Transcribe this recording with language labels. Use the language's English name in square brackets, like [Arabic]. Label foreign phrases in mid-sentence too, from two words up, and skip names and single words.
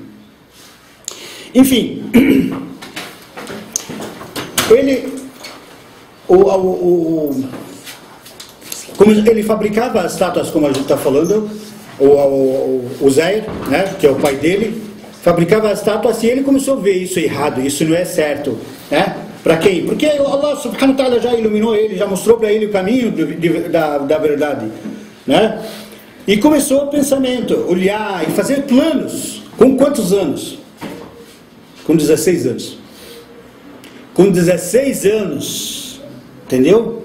[Portuguese] Enfim, ele, como ele fabricava as estátuas, como a gente está falando, o Zair, né, que é o pai dele, fabricava as estátuas e ele começou a ver isso errado, isso não é certo, né? Para quem? Porque Allah [Arabic] سبحانه وتعالى [Portuguese] já iluminou ele, já mostrou para ele o caminho da verdade, né? E começou o pensamento, olhar e fazer planos. Com quantos anos? Com 16 anos. Com 16 anos, entendeu?